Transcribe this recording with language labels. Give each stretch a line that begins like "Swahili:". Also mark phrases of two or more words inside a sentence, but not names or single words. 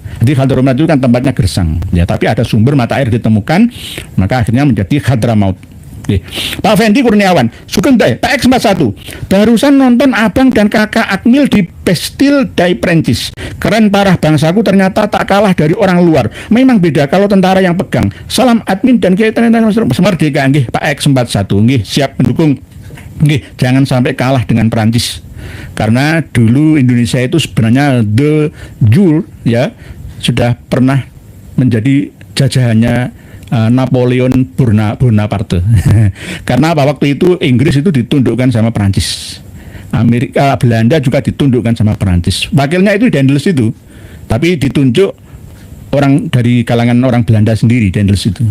Indonesian: Jadi Hadramaut itu kan tempatnya gersang ya, tapi ada sumber mata air ditemukan, maka akhirnya menjadi Hadramaut. Oke. Pak Fendi Kurniawan, Sugeng Day, PX41. Barusan nonton abang dan kakak Akmil di Bastille Day Prancis. Keren parah, bangsaku ternyata tak kalah dari orang luar. Memang beda kalau tentara yang pegang. Salam admin dan kita merdeka nggih Pak X41 nggih, siap mendukung. Nggih, jangan sampai kalah dengan Prancis. Karena dulu Indonesia itu sebenarnya
English: the jewel
Indonesian: ya, sudah pernah menjadi jajahannya Napoleon Bonaparte. Karena apa, waktu itu Inggris itu ditundukkan sama Prancis, Belanda juga ditundukkan sama Prancis. Wakilnya itu Daendels itu, tapi ditunjuk orang dari kalangan orang Belanda sendiri, Daendels itu.